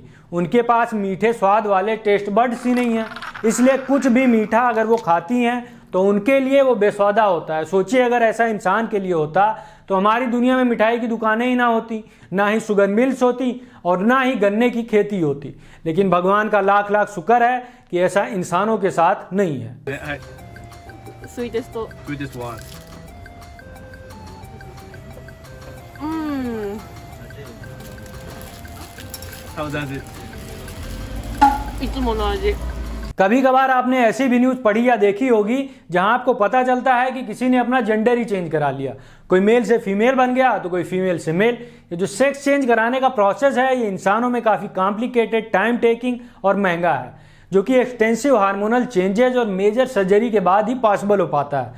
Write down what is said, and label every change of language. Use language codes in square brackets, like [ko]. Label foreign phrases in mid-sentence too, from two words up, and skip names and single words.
[hi] उनके पास मीठे स्वाद वाले [en] taste buds [hi] ही नहीं है, इसलिए कुछ भी मीठा अगर वो खाती हैं तो उनके लिए वो बेस्वादा होता है। सोचिए अगर ऐसा इंसान के लिए होता तो हमारी दुनिया में मिठाई की दुकानें ही ना होती, ना ही [en] sugar mills [hi] होती और ना ही गन्ने की खेती होती। लेकिन भगवान का लाख लाख शुक्र है कि ऐसा इंसानों के साथ नहीं है। [en] Sweetest one. [ja] いつもの味。 [hi] कभी कभार आपने ऐसी भी न्यूज पढ़ी या देखी होगी जहां आपको पता चलता है कि किसी ने अपना जेंडर ही चेंज करा लिया। कोई मेल से फीमेल बन गया तो कोई फीमेल से मेल। ये जो [en] sex change [hi] कराने का प्रोसेस है ये इंसानों में काफ़ी [en] complicated, time taking [hi] और महंगा है, जो कि [en] extensive hormonal changes [hi] और [en] major surgery [hi] के बाद ही पॉसिबल हो पाता है।